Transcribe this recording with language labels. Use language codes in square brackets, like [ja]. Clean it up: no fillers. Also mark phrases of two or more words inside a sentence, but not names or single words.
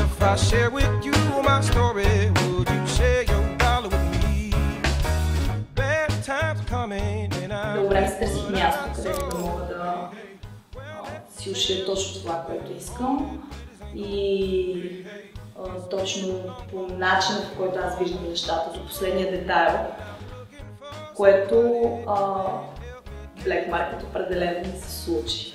[en] I share with you my story? Would you share your dollar with me? Bad times coming and I... [bg] Дълго време се търсих място, където да мога да си ушия точно това, което искам и точно по начина, по който аз виждам нещата, до последния детайл, което Black Market определено се случи.